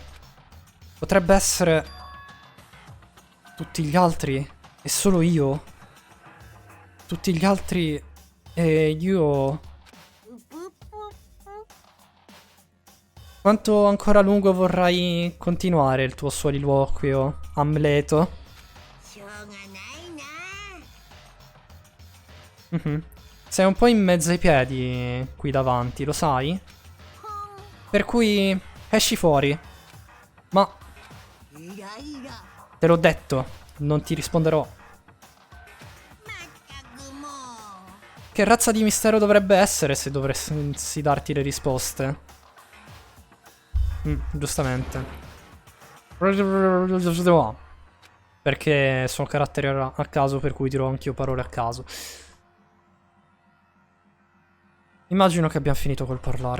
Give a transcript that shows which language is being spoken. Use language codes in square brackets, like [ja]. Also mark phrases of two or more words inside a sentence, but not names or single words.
[it] Potrebbe essere tutti gli altri e solo io? Tutti gli altri e io... Quanto ancora a lungo vorrai continuare il tuo soliloquio, Amleto? [ja] しょうがないな。 Mhm. [it] Sei un po' in mezzo ai piedi qui davanti, lo sai? Per cui esci fuori. Ma [ja] イライラ。 [it] te l'ho detto, non ti risponderò. [ja] まったくもう。 [it] Che razza di mistero dovrebbe essere se dovessi darti le risposte? Giustamente. Perché sono caratteri a caso, per cui dirò anch'io parole a caso. Immagino che abbiamo finito col parlare.